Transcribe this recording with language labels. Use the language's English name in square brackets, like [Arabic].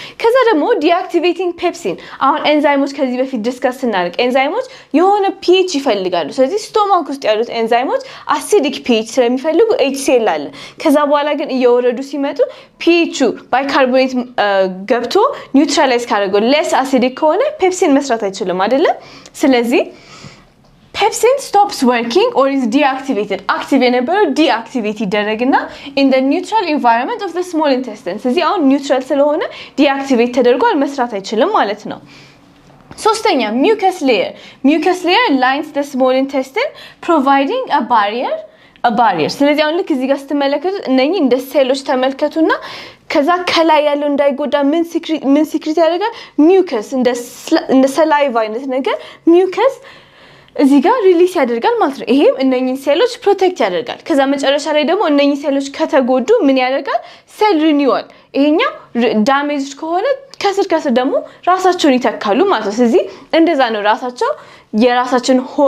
[Amharic] ከዛ ደግሞ [English] deactivating pepsin [Amharic] አሁን ኤንዛይሞች ከዚህ በፊት ዲስከስ እናደርግ ኤንዛይሞች የሆነ pH ይፈልጋሉ ስለዚህ ስቶማክ ውስጥ ያሉት ኤንዛይሞች acidic pH ስለሚፈልጉ HCl አለ ከዛ በኋላ ግን እየወረዱ ሲመጡ pH ባይካርቦኔት ገብቶ ኒውትራላይዝ ካደረገው [English] less acidic [Amharic] ከሆነ ፔፕሲን መስራት አይችልም አይደለ ስለዚህ [English] Pepsin stops working or is deactivated. Active [Amharic] የነበረው [English] deactivate [Amharic] ይደረግና [English] in the neutral environment of the small intestine. [Amharic] ስለዚህ አሁን neutral ስለሆነ deactivate ተደርጓል መስራት አይችልም ማለት ነው። ሶስተኛ [English] mucus layer. Mucus layer lines the small intestine providing a barrier. [Amharic] ስለዚህ አሁን ልክ እዚህ ጋር ስትመለከቱት እነኚህ እንደ ሴሎች ተመልከቱና ከዛ ከላይ ያለው እንዳይጎዳ ምን ሲክሪት ያደርጋል mucus እንደ saliva አይነት ነገር mucus እዚህ ጋር ሪሊዝ ያደርጋል ማለት ነው ይሄም እነኚህ ሴሎች ፕሮቴክት ያደርጋል ከዛ መጨረሻ ላይ ደግሞ እነኚህ ሴሎች ከተጎዱ ምን ያደርጋል ሴል ሪኒዋል ይሄኛው ዳሜጅ ከሆነ ከስር ደግሞ ራሳቸውን ይተካሉ ማለት ነው ስለዚህ እንደዛ ነው ራሳቸው የራሳችን